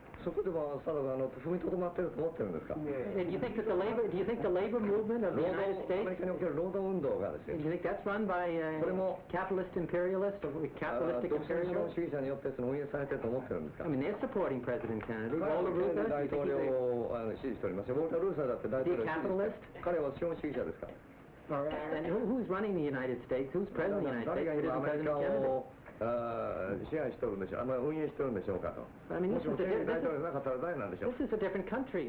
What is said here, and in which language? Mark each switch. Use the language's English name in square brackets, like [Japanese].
[Japanese] そこでもその踏みとどまってると思ってるんですか。 [English] Do you think that the labor movement of the United States? [Japanese] アメリカにおける労働運動がですね。 [English] Do you think that's run by capitalist imperialists or capitalistic imperialists? [Japanese] 主義者によってその運営されてると思ってるんですか。 [English] I mean, they're supporting President Kennedy. Walter Reuther, [Japanese] 大統領を支持しております。ウォルター・ルーサーだって大統領。彼は資本主義者ですか。 [English] And who's running the United States? Who's president of the United States? It isn't President Kennedy. [Japanese] 支配しておるんでしょう。運営しておるんでしょうかと。 [English] I mean, this is a different country.